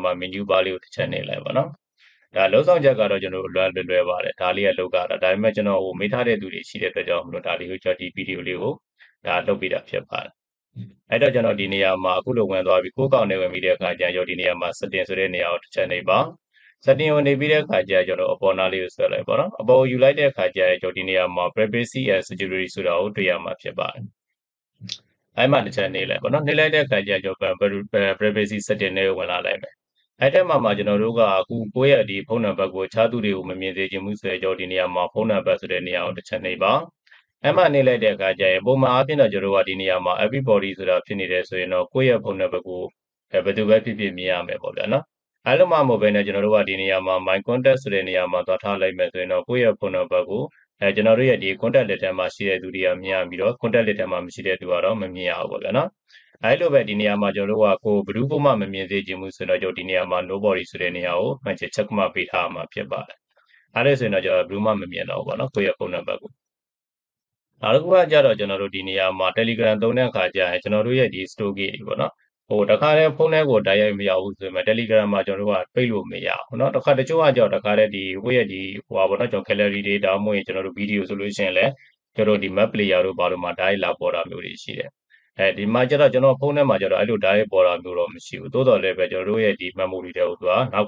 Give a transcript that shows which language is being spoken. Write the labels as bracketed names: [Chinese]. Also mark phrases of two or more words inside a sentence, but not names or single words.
[Burmese] မှာ [English] menu bar [Burmese] လေးကိုတစ်ချက်နှိပ်လိုက်ပါနော်ဒါလုံးဆောင်ချက်ကတော့ကျွန်တော်လွယ်ပါတယ်ဒါလေးကလောက်ကတာဒါပေမဲ့ကျွန်တော်မေးထားတဲ့သူတွေရှိတဲ့အတွက်ကြောင့်မလို့ဒါလေးကိုကျွန်တော်ဒီဗီဒီယိုလေးကိုဒါလုပ်ပေးတာဖြစ်ပါတယ်အဲ့တော့ကျွန်တော်ဒီနေရာမှာအခုလိုဝင်သွားပြီကိုယ်ကောင်နဲ့ဝင်ပြီးတဲ့အခါကျရင်ဒီနေရာမှာ setting ဆိုတဲ့နေရာကိုတစ်ချက်နှိပ်ပါ setting ကိုနေပြီးတဲ့အခါကျကျွန်တော်အပေါ်နားလေးကိုဆွဲလိုက်ပါတော့အပေါ်ကိုယူလိုက်တဲ့အခါကျရင်ကျွန်တော်ဒီနေရာမှာ [English] privacy and security [Burmese] ဆိုတာကိုတွေ့ရမှာဖြစ်ပါတယ်အဲ့မှာတစ်ချက်နှိပ်လိုက်ပါတော့နှိပ်လိုက်တဲ့အခါကျကျွန်တော် [English] privacy setting [Burmese] တွေကိုဝင်လာလိုက်မယ်အဲ့ထဲမှာကျွန်တော်တို့ကအခုကိုယ့်ရဲ့ဒီဖုန်းနံပါတ်ကိုခြားသူတွေကိုမမြင်စေချင်ဘူး ဆိုတော့ဒီနေရာမှာဖုန်းနံပါတ်ဆိုတဲ့နေရာကိုတစ်ချက်နှိပ်ပါအဲ့မှာနှိပ်လိုက်တဲ့အခါကျရင်ပုံမှန်အားဖြင့်တော့ကျွန်တော်တို့ကဒီနေရာမှာ everybody ဆိုတာဖြစ်နေတယ်ဆိုရင်တော့ကိုယ့်ရဲ့ဖုန်းနံပါတ်ကိုဘယ်သူပဲဖြစ်ဖြစ်မြင်ရမယ်ပေါ့ဗျာနော်အဲ့လိုမှမဟုတ်ဘဲနဲ့ကျွန်တော်တို့ကဒီနေရာမှာ [English] my contact [Burmese] ဆိုတဲ့နေရာမှာသွားထားလိုက်မယ်ဆိုရင်တော့ကိုယ့်ရဲ့ဖုန်းနံပါတ်ကိုကျွန်တော်တို့ရဲ့ဒီ [English] contact list [Burmese] ထဲမှာရှိတဲ့သူတွေကမြင်ရပြီးတော့ [English] contact list [Burmese] ထဲမှာမရှိတဲ့သူကတော့မမြင်ရဘူးပေါ့ဗျာနော်အဲ့လိုပဲဒီနေရာမှာကျွန်တော်တို့ကကိုဘယ်သူမှမမြင်စေချင်ဘူးဆိုတော့ကျွန်တော်ဒီနေရာမှာ nobody ဆိုတဲ့နေရာကိုမှန်ချင် ချက်မှတ်ပေးထားမှာဖြစ်ပါတယ်အဲ့ဒါဆိုရင်တော့ကျွန်တော်ဘယ်သူမှမမြင်တော့ဘူးပေါ့နော်ကိုယ့်ရဲ့ဖုန်းနံပါတ်ကိုနောက်တစ်ခုကကြတော့ကျွန်တော်တို့ဒီနေရာမှာ Telegram သုံးတဲ့အခါကျရင်ကျွန်တော်တို့ရဲ့ဒီ storage တွေပေါ့နော်ဟိုတခါတည်းဖုန်းထဲကိုတိုက်ရိုက်မရောက်ဘူးဆိုရင် Telegram မှာကျွန်တော်တို့ကပိတ်လို့မရဘူးเนาะတခါတချို့ကကြောက်တခါတည်းဒီကိုယ့်ရဲ့ဒီဟိုပါပေါ့နော်ကျွန်တော် gallery တွေဒါမှမဟုတ်ရင်ကျွန်တော်တို့ video ဆိုလို့ရှိရင်လည်းကျွန်တော်တို့ဒီ [English] map player [Burmese] တို့ဘာလို့မှ direct လာပေါ်တာမျိုးတွေရှိတယ်ဒီမှာကျတော့ကျွန်တော်ဖုန်းထဲမှာကျတော့အဲ့လို direct ပေါ်တာမျိုးတော့မရှိဘူးသို့တော်လည်းပဲကျွန်တော်တို့ရဲ့ဒီ memory တွေကိုသူကနောက်ွ